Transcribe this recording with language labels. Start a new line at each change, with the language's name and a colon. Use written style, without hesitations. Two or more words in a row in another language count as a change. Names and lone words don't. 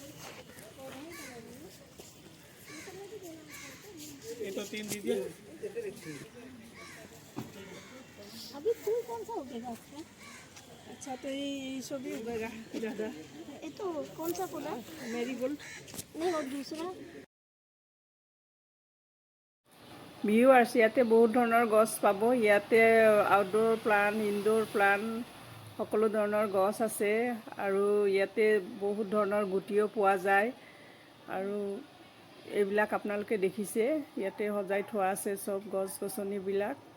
Hindi: ये तो 3 दीजिए। अभी फूल कौन सा उगेगा उसमें? अच्छा, तो ये सब भी उगेगा ज़्यादा। ये तो कौन सा फूल है? मेरीगोल्ड नहीं, और दूसरा
Assamese: ভিউৱাৰ্ছ, ইয়াতে বহুত ধৰণৰ গছ পাব। ইয়াতে আউটডোৰ প্লাণ্ট, ইনডোৰ প্লাণ্ট সকলো ধৰণৰ গছ আছে আৰু ইয়াতে বহুত ধৰণৰ গুটিও পোৱা যায়। আৰু এইবিলাক আপোনালোকে দেখিছে, ইয়াতে সজাই থোৱা আছে চব গছ গছনিবিলাক।